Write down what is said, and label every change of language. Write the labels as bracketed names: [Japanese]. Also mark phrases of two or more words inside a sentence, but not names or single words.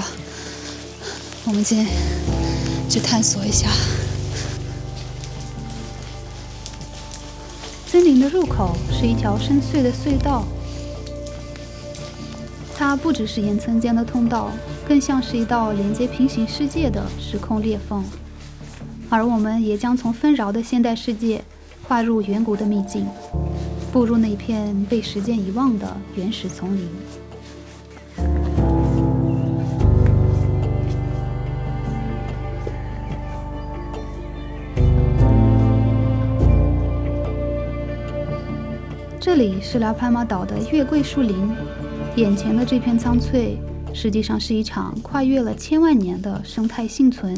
[Chinese] 我們今天去探索一下。森林的入口是一條深邃的隧道，它不只是岩層間的通道，更像是一道連接平行世界的時空裂縫。而我們也將從紛擾的現代世界跨入遠古的秘境，步入那片被時間遺忘的原始叢林。這裡是拉潘瑪島的月桂樹林，眼前的這片蒼翠，實際上是一場跨越了千萬年的生態幸存。